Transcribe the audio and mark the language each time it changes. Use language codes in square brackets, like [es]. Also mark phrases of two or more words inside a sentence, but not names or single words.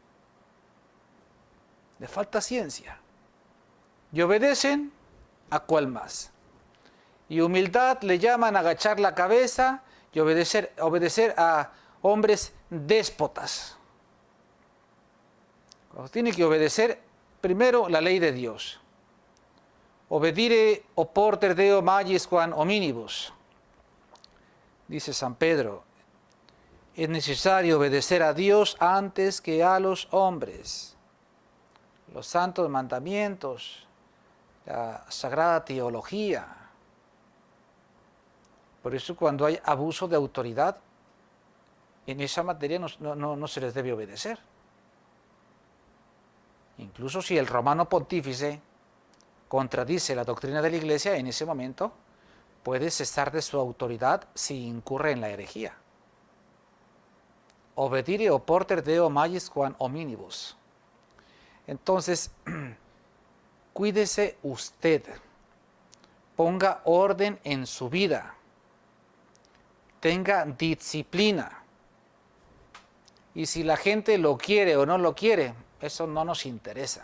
[es] Le falta ciencia. Y obedecen a cuál más. Y humildad le llaman a agachar la cabeza y obedecer a hombres déspotas. Tiene que obedecer primero la ley de Dios. [la] Obedire oporter Deo magis quam hominibus. [es] Dice San Pedro, es necesario obedecer a Dios antes que a los hombres. Los santos mandamientos, la sagrada teología. Por eso cuando hay abuso de autoridad, en esa materia no se les debe obedecer. Incluso si el romano pontífice contradice la doctrina de la Iglesia, en ese momento puede cesar de su autoridad si incurre en la herejía. [la] Obedire oporter Deo magis quam hominibus. [es] Entonces, cuídese usted, ponga orden en su vida, tenga disciplina. Y si la gente lo quiere o no lo quiere, eso no nos interesa.